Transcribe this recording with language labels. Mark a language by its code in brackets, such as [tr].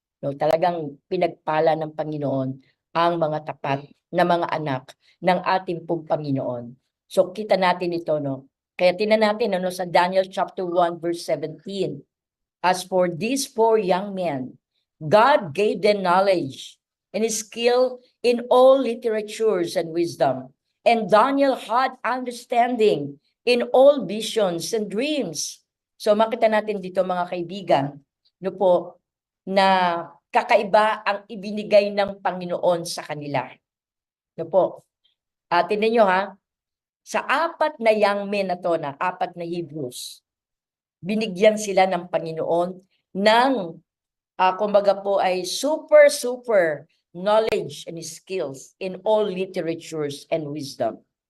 [tl] No, talagang pinagpala ng Panginoon ang mga tapat na mga anak ng ating pong Panginoon. So kita natin ito, no, Kaya tingnan natin ano sa Daniel chapter 1 verse 17. [en] As for these four young men, God gave them knowledge and skill in all literatures and wisdom. And Daniel had understanding in all visions and dreams. [tl] So makita natin dito mga kaibigan, no po, na kakaiba ang ibinigay ng Panginoon sa kanila. No po. Tingnan nyo ha, sa apat na young men na to, na apat na Hebrews, binigyan sila ng Panginoon ng, kumbaga po ay [en] super knowledge and skills in all literatures and wisdom.